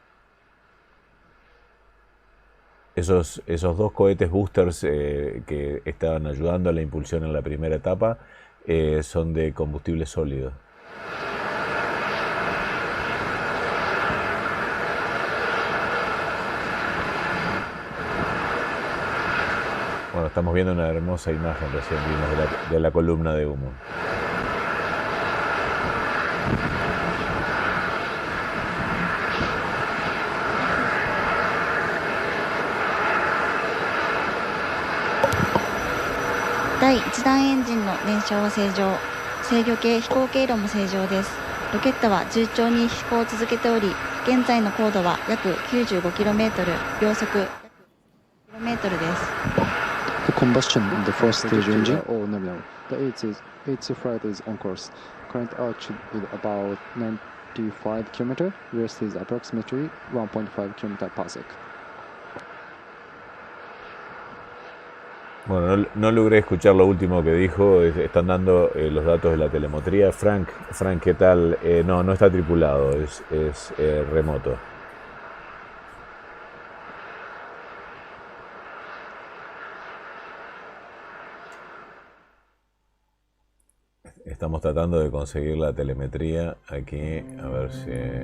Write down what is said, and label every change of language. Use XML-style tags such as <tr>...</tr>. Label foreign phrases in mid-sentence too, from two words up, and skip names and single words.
<es>Esos 2 cohetes boosters que estaban ayudando a la impulsión en la primera etapa son de combustible sólido. Bueno, estamos viendo una hermosa imagen recién vimos de la columna de humo.</es> <ja>第1段エンジンの燃焼は正常、制御系飛行経路も正常です。ロケットは順調に飛行を続けており、現在の高度は約 95km、秒速約 km です。</ja> <en>The combustion in the first stage engine or nominal. The H-IIA flight is on course. Current altitude is about 95 km. Rest is approximately 1.5 km per sec.</en> <es>Bueno, no logré escuchar lo último que dijo. Están dando los datos de la telemetría. Frank, ¿qué tal? No está tripulado, es remoto. Estamos tratando de conseguir la telemetría aquí, a ver si...</es>